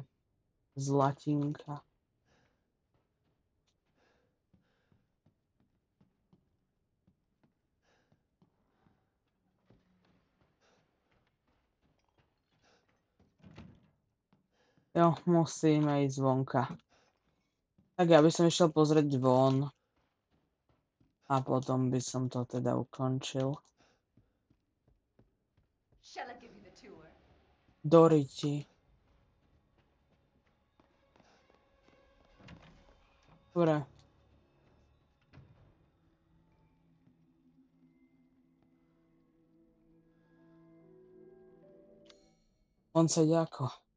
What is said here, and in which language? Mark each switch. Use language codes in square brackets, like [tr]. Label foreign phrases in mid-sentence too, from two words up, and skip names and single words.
[sk] Zlatinka. Jo, musíme ísť vonka. Tak ja by som išiel pozrieť von. A potom by som to teda ukončil. [en] Shall I give you the tour? [sk] Doriti. Dobre. On sedí ako?